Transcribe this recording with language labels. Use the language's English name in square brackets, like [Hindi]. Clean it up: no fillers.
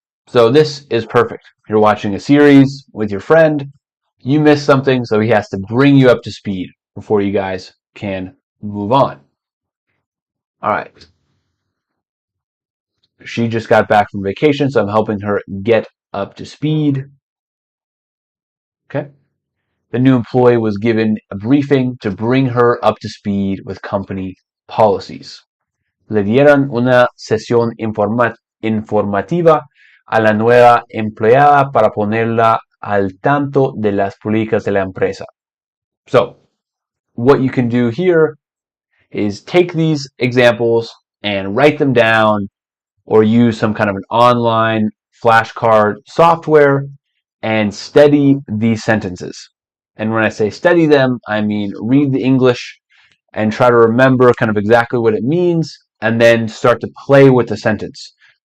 [English] So this is perfect. You're watching a series with your friend, you missed something, so he has to bring you up to speed before you guys can move on. All right. She just got back from vacation, so I'm helping her get up to speed. Okay. The new employee was given a briefing to bring her up to speed with company policies. [Spanish] Le dieron una sesión informativa a la nueva empleada para ponerla al tanto de las políticas de la empresa. [English] So, what you can do here is take these examples and write them down or use some kind of an online flashcard software and study these sentences. And when I say study them, I mean read the English and try to remember kind of exactly what it means and then start to play with the sentence.